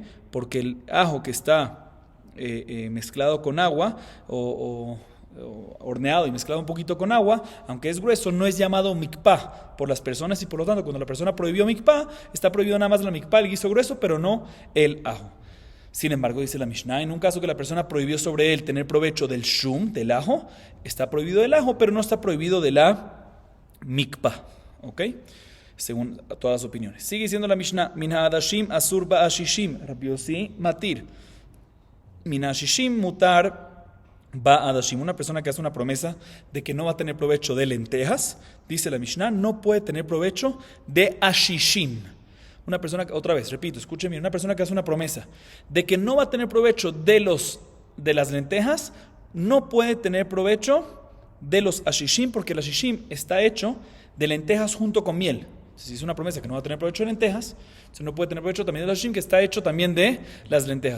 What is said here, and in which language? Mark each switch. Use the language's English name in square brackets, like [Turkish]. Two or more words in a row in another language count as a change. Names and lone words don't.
[Spanish] Porque el ajo que está mezclado con agua o horneado y mezclado un poquito con agua, aunque es grueso, no es llamado mikpah por las personas y por lo tanto cuando la persona prohibió mikpah, está prohibido nada más la mikpah, el guiso grueso, pero no el ajo. Sin embargo, dice la Mishnah, en un caso que la persona prohibió sobre él tener provecho del shum, del ajo, está prohibido del ajo, pero no está prohibido de la mikpah, ¿ok? Según todas las opiniones. [Hebrew] Sigue diciendo la Mishnah: מן העדשים אסור באשישים. רבי יוסי מתיר. מן האשישים מותר בעדשים. [Spanish] Una persona que hace una promesa de que no va a tener provecho de lentejas, dice la Mishnah, no puede tener provecho de ashishim. Una persona, otra vez, repito, escuchen bien, una persona que hace una promesa de que no va a tener provecho de las lentejas, no puede tener provecho de los ashishim, porque el ashishim está hecho de lentejas junto con miel, Si es una promesa que no va a tener provecho de lentejas, entonces no puede tener provecho también de la shishim, que está hecho también de las lentejas.